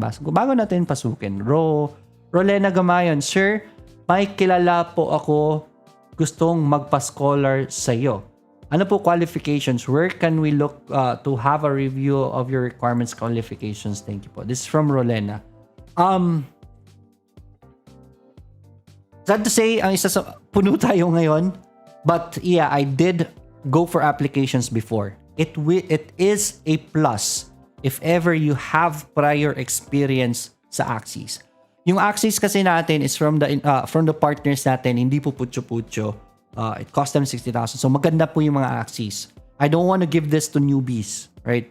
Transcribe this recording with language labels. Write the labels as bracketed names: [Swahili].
[Filipino] Bago natin pasukin. Rolena Gamayon, sir, may kilala po ako gustong magpa-scholar sa'yo. Ano po qualifications? [English] Where can we look to have a review of your requirements, qualifications? Thank you [Filipino] po. [English] This is from Rolena. [Filipino] Sad to say, ang isa sa puno tayo ngayon. [English] But yeah, I did go for applications before. It is a plus if ever you have prior experience [Filipino] sa Axis. Yung Axis kasi natin is from the partners natin, hindi po putyo-putyo. [English] It cost them 60,000. [Filipino] So maganda po yung mga Axis. [English] I don't want to give this to newbies, right?